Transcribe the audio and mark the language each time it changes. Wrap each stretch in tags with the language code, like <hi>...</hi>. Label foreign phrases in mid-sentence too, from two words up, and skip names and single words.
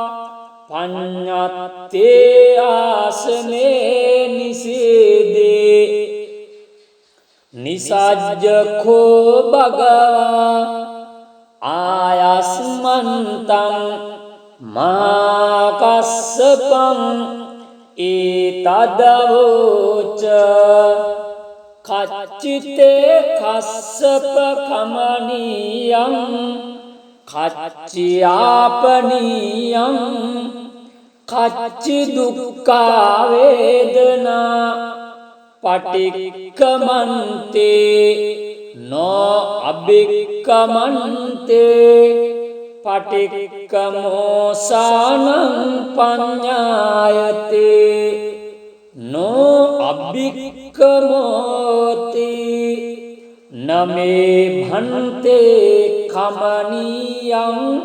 <pi>පඤ්ඤත්තේ ආසනේ නිසීදේ නිසජ්ජඛෝ භගවා ආයස්මන්තං මහා කස්සපං ඒතදවෝච කච්චිතේ කස්සප කමනීයං කච්චියාපනීයං කච්චි දුක්ඛා වේදනා පටික්කමන්තේ නෝ අභික්කමන්තේ පටික්කමෝසානං පඤ්ඤායතේ නෝ අබ්බික්කමෝති නමේ භන්තේ කමනියං</pi>